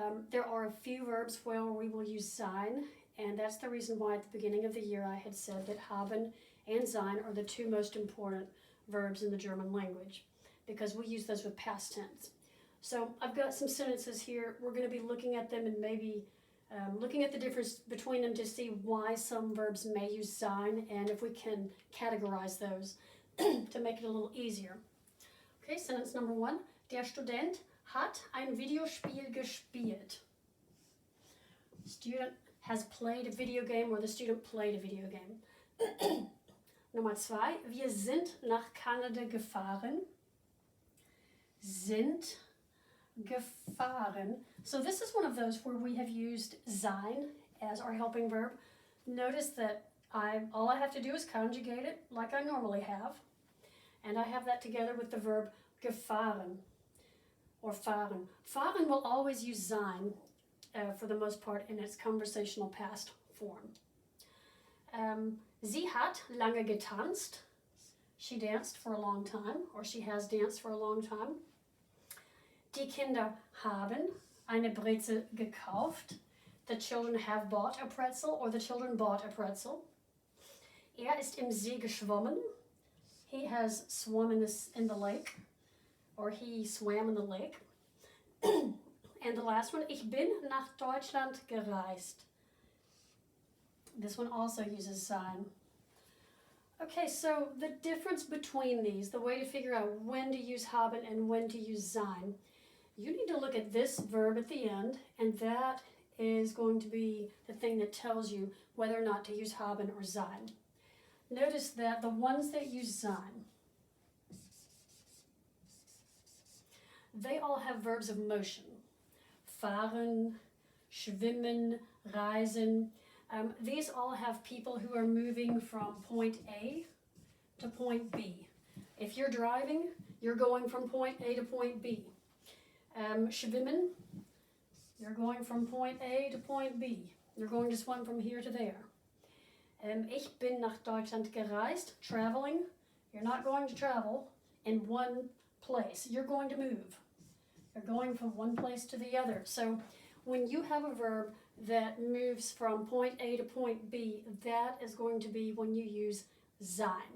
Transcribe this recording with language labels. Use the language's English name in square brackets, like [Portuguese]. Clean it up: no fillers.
[English] There are a few verbs where we will use sein, and that's the reason why at the beginning of the year I had said that haben and sein are the two most important verbs in the German language, because we use those with past tense. So I've got some sentences here. We're going to be looking at them and maybe looking at the difference between them to see why some verbs may use sein and if we can categorize those to make it a little easier. Okay, sentence number 1. [German] Der Student hat ein Videospiel gespielt. [English] Student has played a video game, or the student played a video game. [German] Nummer 2. Wir sind nach Kanada gefahren. Sind gefahren. [English] So this is one of those where we have used sein as our helping verb. Notice that all I have to do is conjugate it like I normally have. And I have that together with the verb gefahren or fahren. Fahren will always use sein for the most part in its conversational past form. [German] Sie hat lange getanzt. [English] She danced for a long time, or she has danced for a long time. [German] Die Kinder haben eine Brezel gekauft. [English] The children have bought a pretzel, or the children bought a pretzel. [German] Ist im See geschwommen. [English] He has swum in the lake, or he swam in the lake. And the last one, [German] ich bin nach Deutschland gereist. [English] This one also uses sein. Okay, so the difference between these, the way to figure out when to use haben and when to use sein, you need to look at this verb at the end, and that is going to be the thing that tells you whether or not to use haben or sein. Notice that the ones that use sein, they all have verbs of motion. [German] Fahren, schwimmen, reisen. [English] These all have people who are moving from point A to point B. If you're driving, you're going from point A to point B. Schwimmen, you're going from point A to point B. You're going to swim from here to there. [German] Ich bin nach Deutschland gereist. [English] Traveling, you're not going to travel in one place. You're going to move. You're going from one place to the other. So when you have a verb that moves from point A to point B, that is going to be when you use sein.